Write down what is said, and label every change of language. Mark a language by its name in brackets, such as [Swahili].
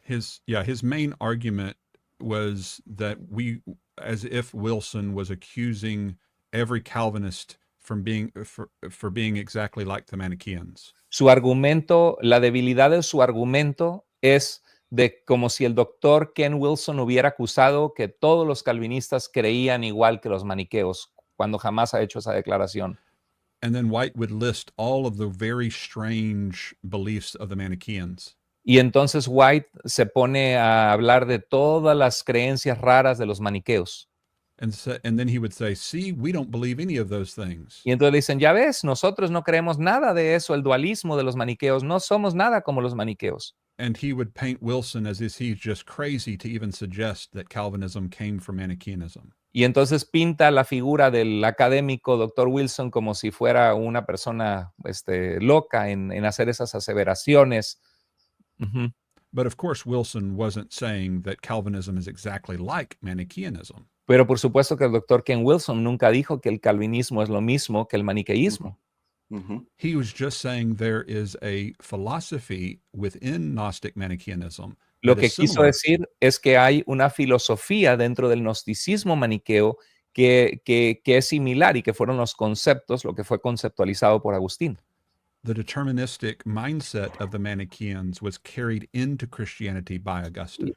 [English] His main argument was that as if Wilson was accusing every Calvinist from being for being exactly like the Manichaeans. [Spanish] Su argumento, la debilidad de su argumento es de como si el doctor Ken Wilson hubiera acusado que todos los calvinistas creían igual que los maniqueos, cuando jamás ha hecho esa declaración. [English] And then White would list all of the very strange beliefs of the Manichaeans. [Spanish] Y entonces White se pone a hablar de todas las creencias raras de los maniqueos. [English] And then he would say, see, we don't believe any of those things. [Spanish] Y entonces le dicen, ya ves, nosotros no creemos nada de eso, el dualismo de los maniqueos, no somos nada como los maniqueos. [English] And he would paint Wilson as if he's just crazy to even suggest that Calvinism came from Manichaeanism. [Spanish] Y entonces pinta la figura del académico Dr. Wilson como si fuera una persona loca en hacer esas aseveraciones. Uh-huh. [English] But of course, Wilson wasn't saying that Calvinism is exactly like Manichaeanism. [Spanish] Pero por supuesto que el Dr. Ken Wilson nunca dijo que el calvinismo es lo mismo que el maniqueísmo. Uh-huh. [English] He was just saying there is a philosophy within Gnostic Manichaeanism. [Spanish] Lo que quiso decir es que hay una filosofía dentro del gnosticismo maniqueo que es similar y que fueron los conceptos, lo que fue conceptualizado por Agustín. [English] The deterministic mindset of the Manichaeans was carried into Christianity by Augustine.